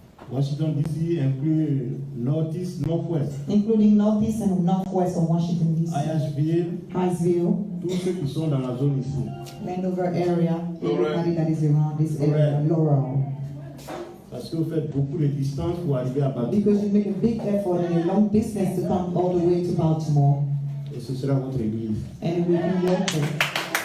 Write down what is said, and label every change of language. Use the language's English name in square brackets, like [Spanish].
[French] Washington DC inclut Northeast, Northwest, [English] including Northeast and Northwest of Washington, D.C., [French] Hyattsville, tous ceux qui sont dans la zone ici. [English] Landover area, everybody that is around this area, Laurel. [French] Parce que vous faites beaucoup de distance pour arriver à Baltimore. [English] Because you make a big effort and a long distance to come all the way to Baltimore. [French] Et ce sera votre église. [English] And it will be your church.